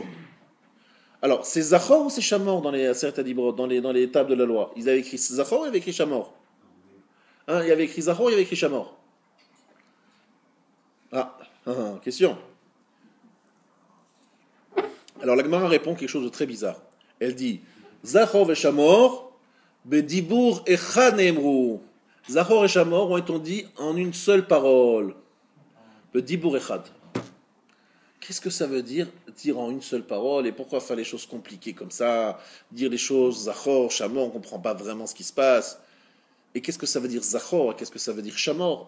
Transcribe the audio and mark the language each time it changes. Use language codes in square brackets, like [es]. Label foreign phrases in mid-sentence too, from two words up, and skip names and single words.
[fr] Alors, c'est Zachor ou c'est Shamor dans les [he] עשרת הדברות, [fr] dans les tables de la loi? Ils avaient écrit Zachor, ils avaient écrit Shamor. Hein, il y avait écrit Zachor, il y avait écrit Shamor. Question. Alors la Gemara répond quelque chose de très bizarre. Elle dit Zachor et Shamor, [he] בדיבור אחד נאמרו. [fr] Zachor et Shamor ont été dit en une seule parole. [he] בדיבור אחד. [fr] Qu'est-ce que ça veut dire en une seule parole? Et pourquoi faire les choses compliquées comme ça? Dire les choses [he] זכור, שמור, [fr] on ne comprend pas vraiment ce qui se passe. Et qu'est-ce que ça veut dire Zachor? Et qu'est-ce que ça veut dire Shamor?